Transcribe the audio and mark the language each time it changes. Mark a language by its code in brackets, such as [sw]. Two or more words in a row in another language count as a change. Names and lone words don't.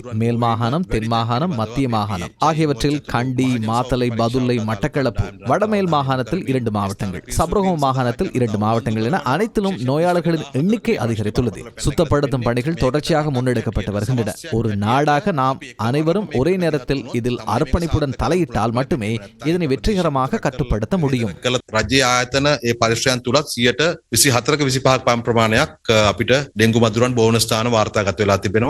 [ta] மேல் மாகாணம், தென் மாகாணம், மத்திய மாகாணம் ஆகியவற்றில் கண்டி, மாத்தளை, பதுளை, மட்டக்களப்பு, வடமேல் மாகாணத்தில் 2 மாவட்டங்கள், சப்ரகம மாகாணத்தில் 2 மாவட்டங்கள் என அனைத்திலும் நோயாளர்களின் எண்ணிக்கை அதிகரித்துள்ளது. சுத்தப்படுத்தும் பணிகள் தொடர்ச்சியாக முன்னெடுக்கப்பட்டு வருகின்றன. ஒரு நாடாக நாம் அனைவரும் ஒரே நேரத்தில் இதில் அர்ப்பணிப்புடன் தலையிட்டால் மட்டுமே இதனை வெற்றிகரமாக கட்டுப்படுத்த முடியும். [si] රජයේ ආයතන ඒ පරිශ්‍රයන් තුලත් 24%-25% ප්‍රමාණයක් අපිට ඩෙංගු මදුරුවන් බෝවන ස්ථාන වාර්තාගත වෙලා තිබෙනවා.